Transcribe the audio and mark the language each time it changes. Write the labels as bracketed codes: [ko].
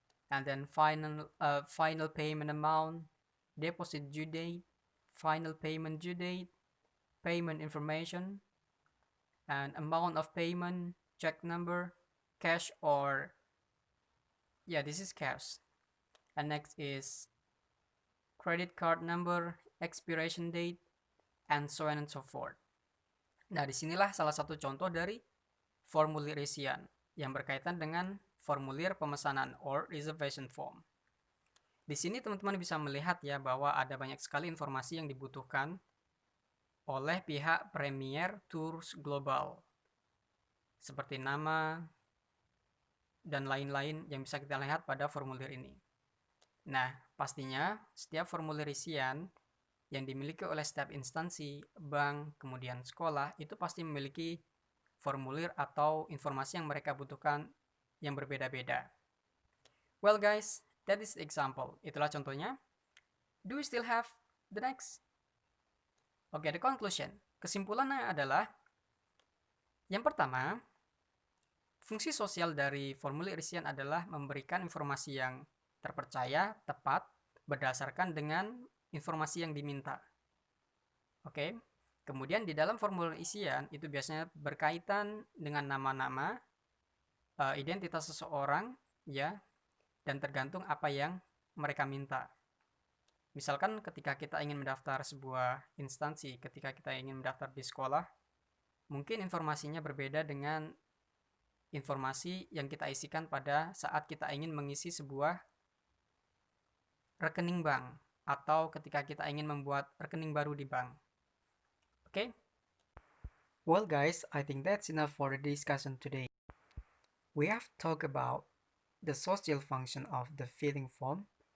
[en] and then final payment amount, deposit due date, final payment due date, payment information, and amount of payment, check number, cash or, yeah, this is cash. And next is credit card number, expiration date, and so on and so forth. [id] Nah, disinilah salah satu contoh dari formulir isian yang berkaitan dengan formulir pemesanan [en] or reservation form. [id] Di sini teman-teman bisa melihat ya bahwa ada banyak sekali informasi yang dibutuhkan oleh pihak Premier Tours Global, seperti nama dan lain-lain yang bisa kita lihat pada formulir ini. Nah, pastinya setiap formulir isian yang dimiliki oleh setiap instansi, bank, kemudian sekolah, itu pasti memiliki formulir atau informasi yang mereka butuhkan yang berbeda-beda. [en] Well guys, that is the example. [id] Itulah contohnya. [en] Do we still have the next? Oke, the conclusion. [id] Kesimpulannya adalah, yang pertama, fungsi sosial dari formulir isian adalah memberikan informasi yang terpercaya, tepat, berdasarkan dengan informasi yang diminta. Oke. Kemudian di dalam formulir isian itu biasanya berkaitan dengan nama-nama, identitas seseorang, ya, dan tergantung apa yang mereka minta. Misalkan ketika kita ingin mendaftar sebuah instansi, ketika kita ingin mendaftar di sekolah, mungkin informasinya berbeda dengan informasi yang kita isikan pada saat kita ingin mengisi sebuah rekening bank atau ketika kita ingin membuat rekening baru di bank. Oke? [en] Well guys, I think that's enough for the discussion today. We have talked about the social function of the filling form.